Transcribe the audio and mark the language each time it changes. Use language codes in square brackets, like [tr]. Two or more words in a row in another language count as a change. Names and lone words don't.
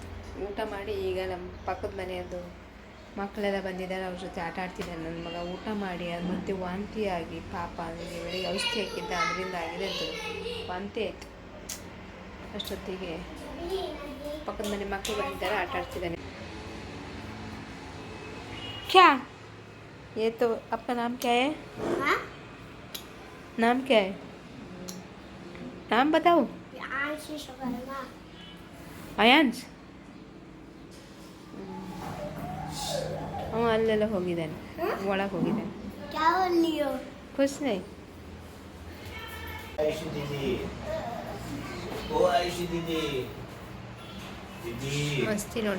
[kn] ಊಟ ಮಾಡಿ ಈಗ ನಮ್ಮ ಪಕ್ಕದ ಮನೆಯದು ಮಕ್ಕಳೆಲ್ಲ ಬಂದಿದ್ದಾರೆ, ಅವ್ರ ಜೊತೆ ಆಟ ಆಡ್ತಿದ್ದಾರೆ. ನನ್ನ ಮಗ ಊಟ ಮಾಡಿ ಅದು ಮತ್ತೆ ವಾಂತಿ ಆಗಿ, ಪಾಪ ನನಗೆ ಬೆಳಿಗ್ಗೆ ಔಷಧಿ ಹಾಕಿದ್ದ, ಅದರಿಂದ ಆಗಿದೆ ಅಂತ ವಾಂತಿ ಆಯಿತು. ಅಷ್ಟೊತ್ತಿಗೆ ಪಕ್ಕದ ಮನೆ ಮಕ್ಕಳು ಬಂದಿದ್ದಾರೆ, ಆಟ ಆಡ್ತಿದ್ದಾನೆ. [hi] ಕ್ಯಾ ये तो आपका नाम क्या है? नाम क्या है? नाम बताओ. [kn] ಅಯಾಂಶ್. ಅವ ಅಲ್ಲೆಲ್ಲ ಹೋಗಿದ್ದಾನೆ, ಒಳಗೆ ಹೋಗಿದ್ದಾನೆ. ಖುಷ್ ನೈ. ಮಸ್ತಿ ನೋಡಿ.